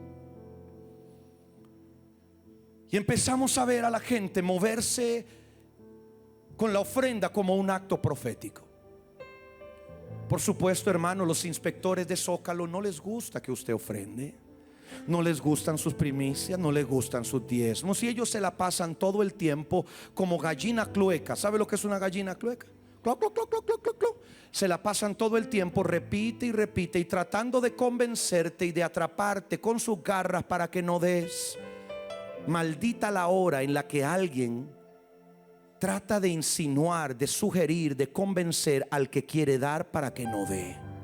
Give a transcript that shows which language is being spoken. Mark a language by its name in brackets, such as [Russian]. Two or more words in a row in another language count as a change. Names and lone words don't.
[Spanish] Y empezamos a ver a la gente moverse con la ofrenda como un acto profético. Por supuesto, hermano, los inspectores de Zócalo no les gusta que usted ofrende. No les gustan sus primicias, no les gustan sus diezmos. Y ellos se la pasan todo el tiempo como gallina clueca. ¿Sabe lo que es una gallina clueca? Cloc, cloc, cloc, cloc, cloc, cloc, cloc. Se la pasan todo el tiempo, repite y repite, y tratando de convencerte y de atraparte con sus garras para que no des. Maldita la hora en la que alguien trata de insinuar, de sugerir, de convencer al que quiere dar para que no dé.